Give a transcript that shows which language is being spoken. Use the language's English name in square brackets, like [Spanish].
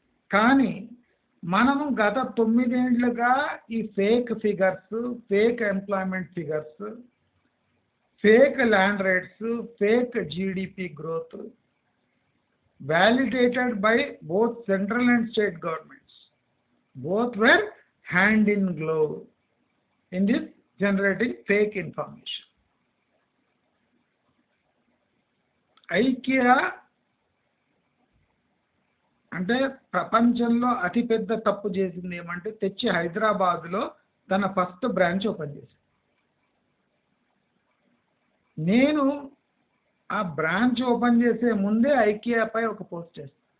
[Telugu] కానీ మనము గత 9 ఏళ్లుగా ఈ [English] Fake figures, fake employment figures, fake land rates, fake GDP growth validated by both central and state governments. Both were hand in glove in this generating fake information. [Telugu] IKEA అంటే ప్రపంచంలో అతిపెద్ద తప్పు చేసింది ఏమంటే తెచ్చి హైదరాబాద్లో తన ఫస్ట్ బ్రాంచ్ ఓపెన్ చేసింది. నేను ఆ బ్రాంచ్ ఓపెన్ చేసే ముందే ఐకియాపై ఒక పోస్ట్ చేస్తాను.